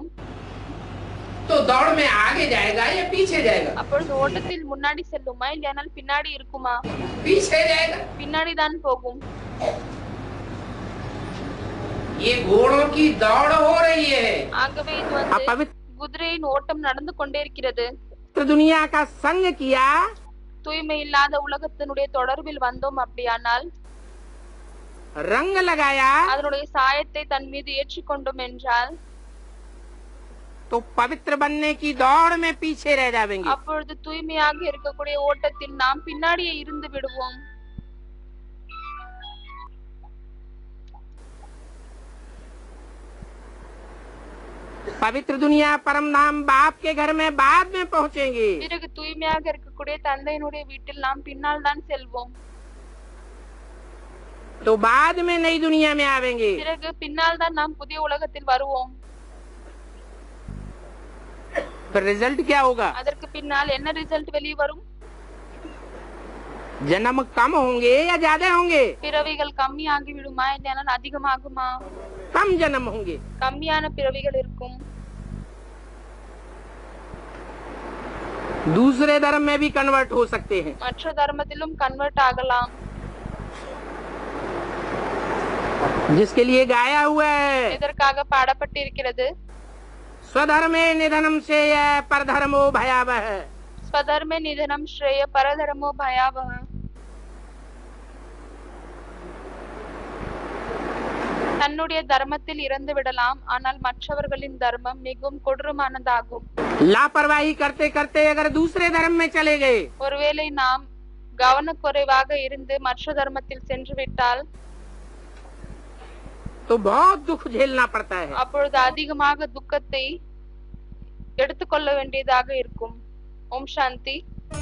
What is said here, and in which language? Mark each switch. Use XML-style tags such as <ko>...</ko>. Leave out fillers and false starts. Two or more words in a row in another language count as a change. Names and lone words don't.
<hi>तो दौड़ में आगे जाएगा या पीछे जाएगा।</hi> <ta>அப்பொழுது ஓட்டத்தில் முன்னாடி செல்லுமா இல்லையானால் பின்னாடி இருக்குமா?</ta> <hi>पीछे जाएगा।</hi> <ta>பின்னாடி தான் போகும்.</ta> <hi>ये घोड़ों की दौड़ हो रही है।</hi> <ta>ஆகவே இது வந்து</ta> <hi>अपवित्र</hi> <ta>குதிரையின் ஓட்டம் நடந்து கொண்டே இருக்கிறது.</ta> <hi>दुनिया का संग किया,</hi> <ta>தூய்மை இல்லாத உலகத்தினுடைய தொடர்பில் வந்தோம் அப்படியானால்</ta> <hi>रंग लगाया,</hi> <ta>அதனுடைய சாயத்தை தன் மீது ஏற்றிக்கொண்டோம் என்றால்</ta> <hi>तो पवित्र बनने की दौड़ में पीछे रह जाएंगे।</hi> <ta>அப்பொழுது தூய்மையாக இருக்கக்கூடிய ஓட்டத்தில் நாம் பின்னாடியே இருந்து விடுவோம்.</ta> <hi>पवित्र दुनिया परम धाम बाप के घर में बाद में पहुँचेंगे।</hi> <ta>பிறகு தூய்மையாக இருக்கக்கூடிய தந்தையினுடைய வீட்டில் நாம் பின்னால் தான் செல்வோம்.</ta> <hi>तो बाद में नई दुनिया में आवेंगे।</hi> <ta>பிறகு பின்னால் தான் நாம் புதிய உலகத்தில் வருவோம்.</ta> <hi>फिर रिजल्ट क्या होगा?</hi> <ta>அதற்கு பின்னால் என்ன ரிசல்ட் வெளியே வரும்?</ta> <hi>जन्म कम होंगे या ज्यादा होंगे?</hi> <ta>பிறவிகள் கம்மியாகி விடுமா இல்லையானால் அதிகமாகுமா?</ta> <hi>कम जन्म होंगे।</hi> <ta>கம்மியான பிறவிகள் இருக்கும்.</ta> <hi>दूसरे धर्म में भी कन्वर्ट हो सकते हैं।</hi> <ta>மற்ற தர்மத்திலும் கன்வெர்ட் ஆகலாம்.</ta> <hi>जिसके लिए गाया हुआ है,</hi> <ta>இதற்காக பாடப்பட்டிருக்கிறது,</ta> <sa>स्वधर्मे निधनम से परधर्मो भयावह। स्वधर्मे निधनं श्रेय परधर्मो भयावह.</sa> <ta>தன்னுடைய தர்மத்தில் இறந்து விடலாம், ஆனால் மற்றவர்களின் தர்மம் மிகவும் கொடூரமானதாகும்.</ta> <hi>लापरवाही करते करते अगर दूसरे धर्म में चले गए</hi> <ta>ஒருவேளை நாம் கவனக்குறைவாக இருந்து மற்ற தர்மத்தில் சென்று விட்டால்</ta> <hi>तो बहुत दुख झेलना पड़ता है।</hi> <ta>அப்பொழுது அதிகமாக துக்கத்தை எடுத்துக்கொள்ள வேண்டியதாக இருக்கும். ஓம் சாந்தி.</ta>